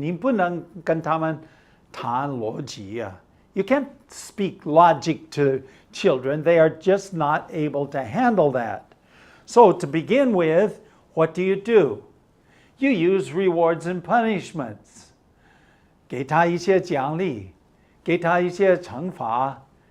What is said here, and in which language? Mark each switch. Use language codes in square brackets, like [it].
[zh] 你不能跟他们谈逻辑啊。 [en] You can't speak logic to children. They are just not able to handle that. So to begin with, what do? You use rewards and punishments. [zh] 给他一些奖励，给他一些惩罚。